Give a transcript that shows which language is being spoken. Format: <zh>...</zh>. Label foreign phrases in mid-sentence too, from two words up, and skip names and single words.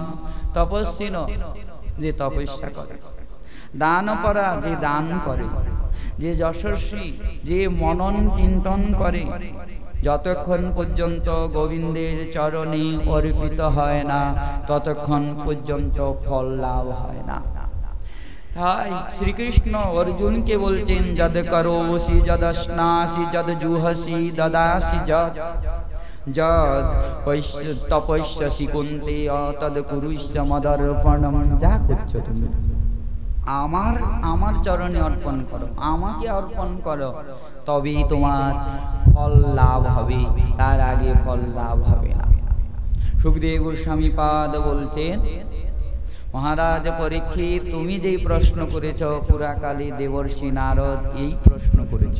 <bn>তপস্বিনো, যে তপস্যা করে, দান করা, যে দান করে, যে যশস্বী, যে মনন চিন্তন করে, যতক্ষণ পর্যন্ত গোবিন্দের চরণে অর্পিত হয় না ততক্ষণ পর্যন্ত ফল লাভ হয় না। তাই শ্রীকৃষ্ণ অর্জুনকে বলছেন,</bn> <sa>যদ করোসি যদশ্নাসি যদ জুহসি দদাসি যদ যদ তপস্যসি কুন্তেয় তদ কুরুষ্য মদর্পণম।</sa> <bn>যা করছো তুমি আমার চরণে অর্পণ করো, আমাকে অর্পণ করো, তবেই তোমার ফল লাভ হবে, তার আগে ফল লাভ হবে না। সুখদেব গোস্বামী পাদ বলছেন, মহারাজ পরীক্ষিত, তুমি যেই প্রশ্ন করেছ, পুরাকালে দেবর্ষি নারদ এই প্রশ্ন করেছিল।</bn>